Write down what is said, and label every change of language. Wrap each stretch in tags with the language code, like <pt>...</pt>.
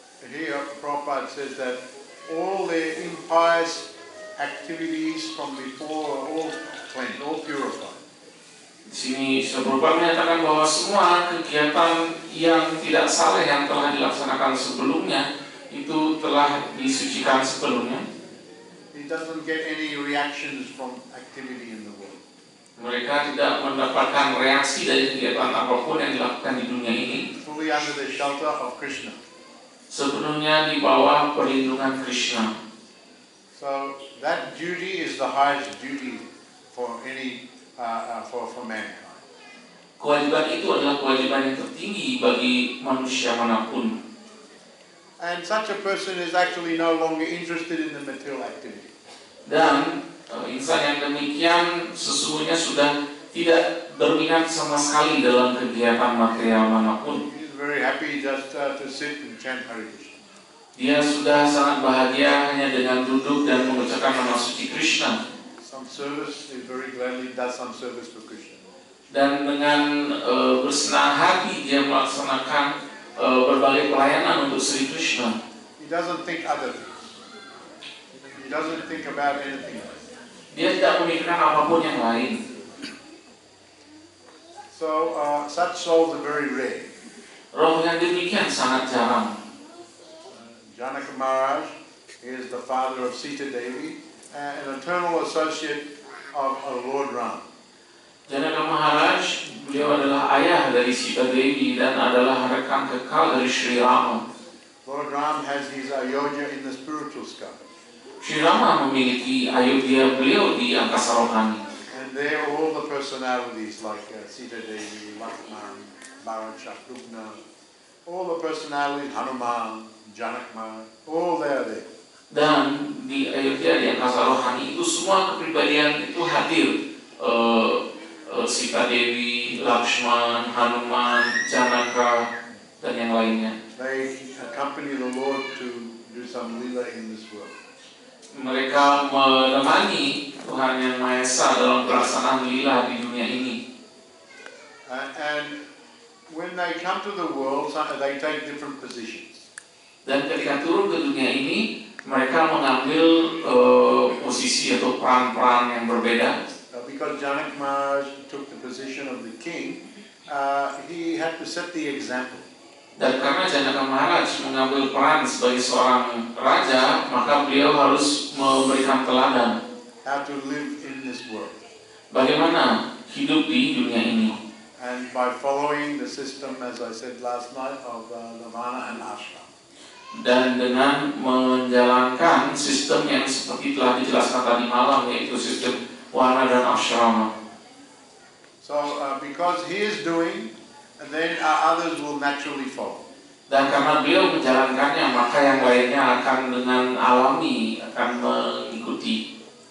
<en>Here Prabhupada says that all their impious activities from before are all cleansed, all purified.</en> <id>Di sini Prabhupada menyatakan bahwa semua kegiatan yang tidak saleh yang telah dilaksanakan sebelumnya itu telah disucikan sebelumnya.</id> <en>He doesn't get any reactions from activity in the world.</en> <id>Mereka tidak mendapatkan reaksi dari kegiatan apapun yang dilakukan di dunia ini.</id> <en>Fully under the shelter of Krishna.</en> <id>Sepenuhnya di bawah perlindungan Krishna.</id> <en>So that duty is the highest duty for any for mankind.</en> <id>Kewajiban itu adalah kewajiban yang tertinggi bagi manusia manapun.</id> <en>And such a person is actually no longer interested in the material activity.</en> <id>Dan insan yang demikian sesungguhnya sudah tidak berminat sama sekali dalam kegiatan material manapun.</id> <en>He's very happy just to sit and chant Hare Krishna.</en> <id>Dia sudah sangat bahagia hanya dengan duduk dan mengucapkan nama suci Krishna.</id> <en>Some service, he very gladly does some service for Krishna.</en> <id>Dan dengan bersenang hati dia melaksanakan berbagai pelayanan untuk Sri Krishna.</id> <en>He doesn't think other things. He doesn't think about anything else.</en> <id>Dia tidak memikirkan apapun yang lain.</id> <en>So such souls are very rare.</en> <id>Roh yang demikian sangat jarang.</id> <en>Janaka Maharaj is the father of Sita Devi, an eternal associate of Lord Ram.</en> <id>Janaka Maharaj, beliau adalah ayah dari Sita Devi dan adalah rekan kekal dari Sri Rama.</id> <en>Lord Ram has his Ayodhya in the spiritual sky.</en> <id>Sri Rama memiliki Ayodhya beliau di angkasa rohani.</id> <en>And there all the personalities like Sita Devi, Lakshman, Bharat, Shatrugna, all the personalities, Hanuman, Janakman, all there.</en> <id>Dan di Ayodhya di angkasa rohani itu semua kepribadian itu hadir. Sita Dewi, Lakshman, Hanuman, Janaka, dan yang lainnya.</id> <en>They accompany the Lord to do some lila in this world.</en> <id>Mereka menemani Tuhan Yang Maha Esa dalam pelaksanaan lila di dunia ini.</id> <en>And when they come to the world, they take different positions.</en> <id>Dan ketika turun ke dunia ini, mereka mengambil posisi atau peran-peran yang berbeda.</id> <en>Because Janak Maharaj took the position of the king, he had to set the example.</en> <id>Dan karena Janaka Maharaj mengambil peran sebagai seorang raja, maka beliau harus memberikan teladan.</id> <en>How to live in this world.</en> <id>Bagaimana hidup di dunia ini.</id> <en>And by following the system, as I said last night, of Nirvana and Ashram.</en> <id>Dan dengan menjalankan sistem yang seperti telah dijelaskan tadi malam, yaitu sistem Wana dan Ashrama.</id> <en>So because he is doing, and then others will naturally follow.</en> <id>Dan karena beliau menjalankannya, maka yang lainnya akan dengan alami akan mengikuti.</id>